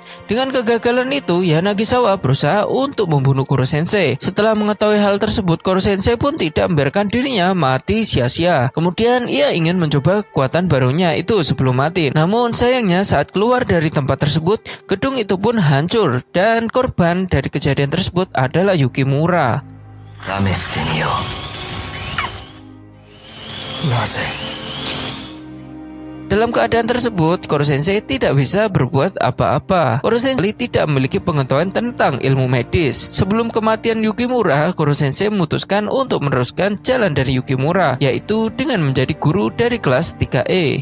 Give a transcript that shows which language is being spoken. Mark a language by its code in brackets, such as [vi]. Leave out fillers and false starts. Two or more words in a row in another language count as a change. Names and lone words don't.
[id] Dengan kegagalan itu, Yanagisawa berusaha untuk membunuh Koro Sensei. Setelah mengetahui hal tersebut, Koro Sensei pun tidak membiarkan dirinya mati sia-sia. Kemudian ia ingin mencoba kekuatan barunya itu sebelum mati. Namun sayangnya saat keluar dari tempat tersebut, gedung itu pun hancur dan korban dari kejadian tersebut adalah Yukimura. [ja] 試してみようなぜ [id] Dalam keadaan tersebut, Koro Sensei tidak bisa berbuat apa-apa. Koro Sensei tidak memiliki pengetahuan tentang ilmu medis. Sebelum kematian Yukimura, Koro Sensei memutuskan untuk meneruskan jalan dari Yukimura, yaitu dengan menjadi guru dari kelas 3E.